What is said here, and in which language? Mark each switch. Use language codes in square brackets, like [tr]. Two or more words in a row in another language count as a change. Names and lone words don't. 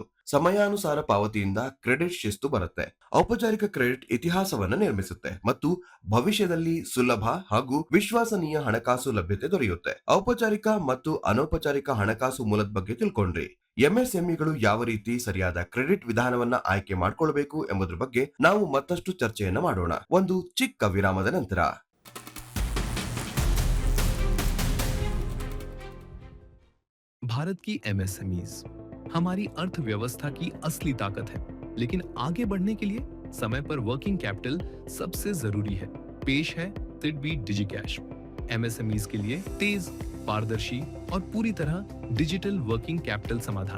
[kn] ಸಮಯಾನುಸಾರ ಪಾವತಿಯಿಂದ ಕ್ರೆಡಿಟ್ ಶಿಸ್ತು ಬರುತ್ತೆ. ಔಪಚಾರಿಕ ಕ್ರೆಡಿಟ್ ಇತಿಹಾಸವನ್ನು ನಿರ್ಮಿಸುತ್ತೆ ಮತ್ತು ಭವಿಷ್ಯದಲ್ಲಿ ಸುಲಭ ಹಾಗೂ ವಿಶ್ವಾಸನೀಯ ಹಣಕಾಸು ಲಭ್ಯತೆ ದೊರೆಯುತ್ತೆ. ಔಪಚಾರಿಕ ಮತ್ತು ಅನೌಪಚಾರಿಕ ಹಣಕಾಸು ಮೂಲದ ಬಗ್ಗೆ ತಿಳ್ಕೊಂಡ್ರಿ. ಎಂಎಸ್ಎಂಇಗಳು ಯಾವ ರೀತಿ ಸರಿಯಾದ ಕ್ರೆಡಿಟ್ ವಿಧಾನವನ್ನ ಆಯ್ಕೆ ಮಾಡಿಕೊಳ್ಳಬೇಕು ಎಂಬುದರ ಬಗ್ಗೆ ನಾವು ಮತ್ತಷ್ಟು ಚರ್ಚೆಯನ್ನ ಮಾಡೋಣ ಒಂದು ಚಿಕ್ಕ ವಿರಾಮದ ನಂತರ. [hi] भारत की एमएसएमईज हमारी अर्थव्यवस्था की असली ताकत है, लेकिन आगे बढ़ने के लिए समय पर वर्किंग कैपिटल सबसे जरूरी है। पेश है सिडबी डिजिकैश, एमएसएमईज के लिए तेज, पारदर्शी और पूरी तरह डिजिटल वर्किंग कैपिटल समाधान।